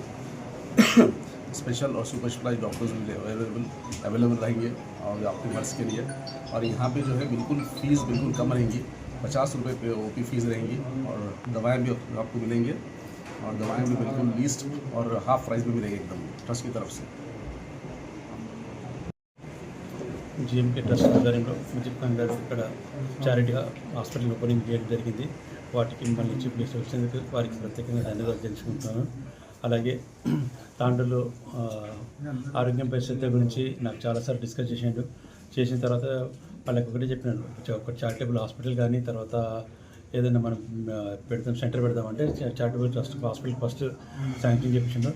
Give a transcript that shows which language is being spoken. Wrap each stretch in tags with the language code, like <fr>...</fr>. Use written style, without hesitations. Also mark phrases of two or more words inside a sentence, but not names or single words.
<ur>اسپیشل اور</ur> <en>super specialized doctors</en> <ur>بھی اویلیبل رہیں گے اور آپ کے مرض کے لیے. اور یہاں پہ جو ہے بالکل فیس بالکل کم رہیں گی، 50 روپے پہ</ur> <en>OP fees</en> <ur>رہیں گی اور دوائیں بھی آپ کو ملیں گے اور دوائیں بھی بالکل لیسٹ اور</ur> <en>half price</en> <ur>میں ملیں گے ایک دم ٹرسٹ کی طرف سے.</ur> <te>జిఎం కే ట్రస్ట్ ఆధ్వర్యంలో ముజీబ్ ఖాన్ గారు ఇక్కడ</te> <en>charity hospital opening</en> <te>చేయడం జరిగింది. వాటికి మిమ్మల్ని</te> <en>chief guest</en> <te>వచ్చినందుకు వారికి ప్రత్యేకంగా ధన్యవాదాలు తెలుసుకుంటున్నాను. అలాగే తాండూరులో ఆరోగ్యంపై శ్రద్ధ గురించి నాకు చాలాసార్లు డిస్కస్ చేసిన తర్వాత వాళ్ళకి ఒకటే చెప్పినాను, ఒక</te> <en>charitable hospital</en> <te>కానీ తర్వాత ఏదైనా మనం పెడతాం సెంటర్ పెడదామంటే</te> <en>charitable trust hospital first sanction</en> <te>చేయించాడు.</te>